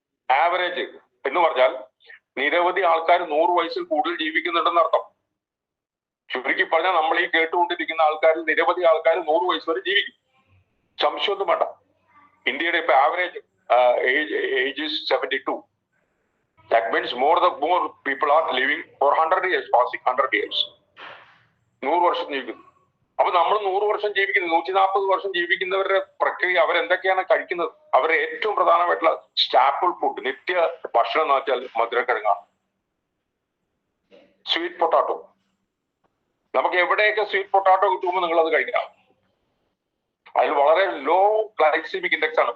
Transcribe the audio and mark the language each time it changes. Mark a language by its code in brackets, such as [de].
[ml] Average എന്ന് പറഞ്ഞാൽ നിരവധി ആൾക്കാർ 100 വയസ്സിൽ കൂടുതൽ ജീവിക്കുന്നുണ്ടെന്ന് അർത്ഥം. ചുരുക്കി പറഞ്ഞാൽ നമ്മൾ ഈ കേട്ടുകൊണ്ടിരിക്കുന്ന ആൾക്കാരിൽ നിരവധി ആൾക്കാർ 100 വയസ്സ് വരെ ജീവിക്കും. സംശയമൊന്നും വേണ്ട. ഇന്ത്യയുടെ ഇപ്പൊ average age [en] is 72. That means more people are living for 100 years, passing 100 years. [ml] 100 വർഷം ജീവിക്കുന്നു. അപ്പൊ നമ്മൾ 100 വർഷം ജീവിക്കുന്നത്, 140 വർഷം ജീവിക്കുന്നവരുടെ പ്രക്രിയ അവരെന്തൊക്കെയാണ് കഴിക്കുന്നത്? അവരുടെ ഏറ്റവും പ്രധാനമായിട്ടുള്ള സ്റ്റാപ്പിൾ ഫുഡ്, നിത്യ ഭക്ഷണം എന്ന് വെച്ചാൽ മധുരക്കിഴങ്ങാണ്, സ്വീറ്റ് പൊട്ടാറ്റോ. നമുക്ക് എവിടെയൊക്കെ സ്വീറ്റ് പൊട്ടാറ്റോ കിട്ടുമ്പോൾ നിങ്ങൾ അത് കഴിക്കണം. അതിൽ വളരെ ലോ ഗ്ലൈസിമിക് ഇൻഡെക്സ് ആണ്.